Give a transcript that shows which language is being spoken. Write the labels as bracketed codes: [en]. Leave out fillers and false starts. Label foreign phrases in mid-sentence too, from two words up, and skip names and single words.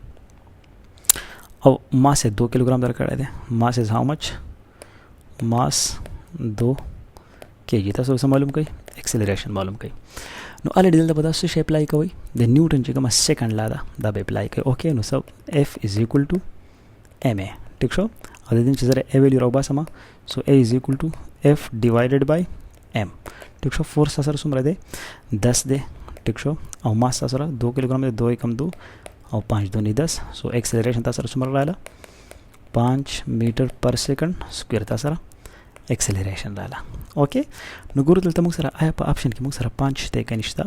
[ps] او ماس 2 کیلوګرام درکړی دی. [en] mass is how much mass 2 kg. [ps] تاسو څه معلوم کړئ ایکسلریشن معلوم کړئ. نو الریډي دلته به تاسو شی اپلای کوئ د نیوټن چې کومه [en] second law [ps] ده دا به اپلای کوئ. [en] اوکې نو سب F is equal to ma. [ps] ټیک شو. او د دې چې زره A ویلیو راوباسم سو [en] A is equal to F divided by m. [ps] ټیک شو. فورس سره څومره دی 10 دی. ټیک شو. او ماس سره 2 کیلوګرام دی. 2 کم 2 او 5 2 10. سو ایکسلریشن تاسو سره څومره رااله 5 [en] metre per second square [ps] تاسو سره ایکسلریشن رااله. اوکې نو ګورو دلته موږ سره آیا په آپشن کې موږ سره 5 ته کې نشته.